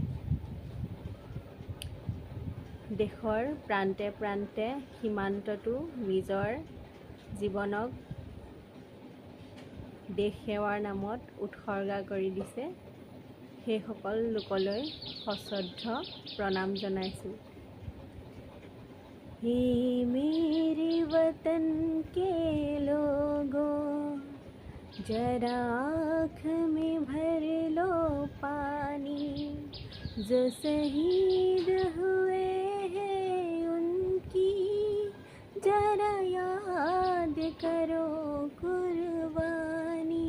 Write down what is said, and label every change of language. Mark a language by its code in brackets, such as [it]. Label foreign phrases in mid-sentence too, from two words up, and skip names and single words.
[as] দেশৰ প্ৰান্তে প্ৰান্তে সীমান্ততো নিজৰ জীৱনক দেশ সেৱাৰ নামত উৎসৰ্গা কৰি দিছে। সেইসকল লোকলৈ সশ্ৰদ্ধ প্ৰণাম জনাইছোঁ। [hi] हे मेरे वतन के लोगों, जरा आँख में भर लो पानी, जो शहीद हुए हैं उनकी जरा याद करो कुर्बानी।